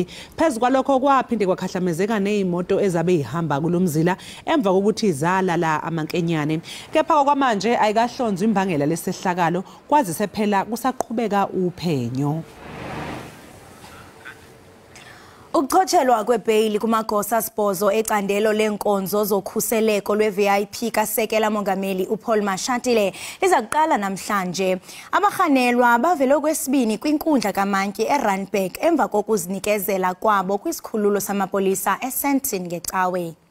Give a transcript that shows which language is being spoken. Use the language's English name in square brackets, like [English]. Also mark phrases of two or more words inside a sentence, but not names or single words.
[Zulu] Phezukwalokho kwaphinde kwakhahlamezeka nezimoto ezabe ihamba kulomzila emva kokuthi zalala amankenyane. Kepha kwamanje ayikahlonzwa imbangela lesehlakalo kwazise phela kusaqhubeka uphenyo. [Xhosa] Ukuchotshelwa kwebail kumagosa sibhozo ecandelo lenkonzo zokhuseleko lweVIP kasekela mongameli uPaul Mashatile liza kuqala namhlanje. Abahanelwa bavele kwesibini kwinkundla kaMantyi eRandburg emva kokuzinikezela kwabo kwisikhululo samapolisa eSandton ngeCawe.